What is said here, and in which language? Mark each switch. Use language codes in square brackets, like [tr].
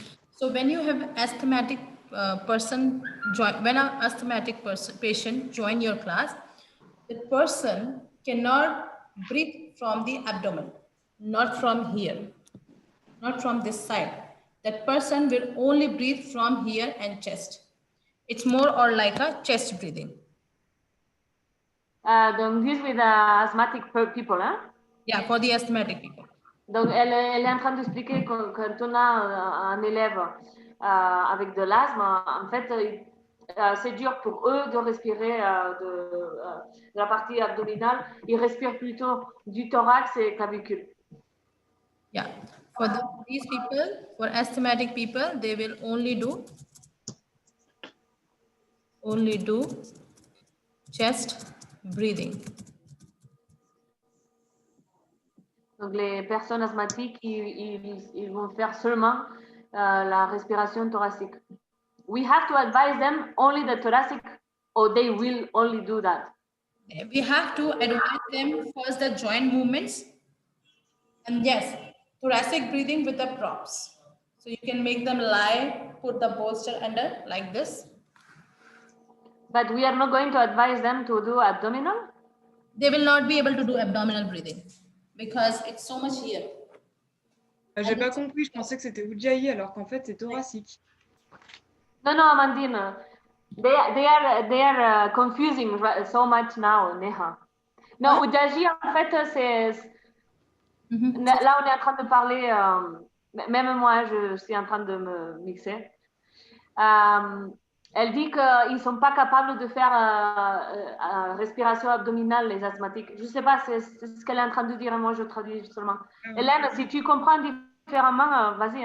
[en] So when you have asthmatic person join, when an asthmatic patient join your class, the person cannot breathe from the abdomen, not from here, not from this side. That person will only breathe from here and chest. It's more or like a chest breathing. [fr] Donc, [en] this with asthmatic people, [fr] hein? [en] Yeah, for the asthmatic people. [fr] Donc, elle est en train d'expliquer que quand on a un élève avec de l'asthme, en fait, c'est dur pour eux de respirer de la partie abdominale. Ils respirent plutôt du thorax et clavicule. [en] Yeah, for these people, for asthmatic people, they will only do chest breathing. [fr] Donc, les personnes asthmatiques, ils vont faire seulement la respiration thoracique. [en] We have to advise them only the thoracic, or they will only do that. We have to advise them first the joint movements, and yes, thoracic breathing with the props. So you can make them lie, put the bolster under like this. But we are not going to advise them to do abdominal? They will not be able to do abdominal breathing because it's so much here. [fr] J'ai pas compris, je pensais que c'était Ujjayi alors qu'en fait c'est thoracique. [en] No, Amandine. They are confusing so much now, Neha. No, [fr] Ujjayi, en fait, c'est... Là, on est en train de parler... même moi, je suis en train de me mixer. Elle dit qu'ils ne sont pas capables de faire respiration abdominale, les asthmatiques. Je ne sais pas, c'est ce qu'elle est en train de dire, et moi je traduis seulement. Hélène, si tu comprends différemment, vas-y.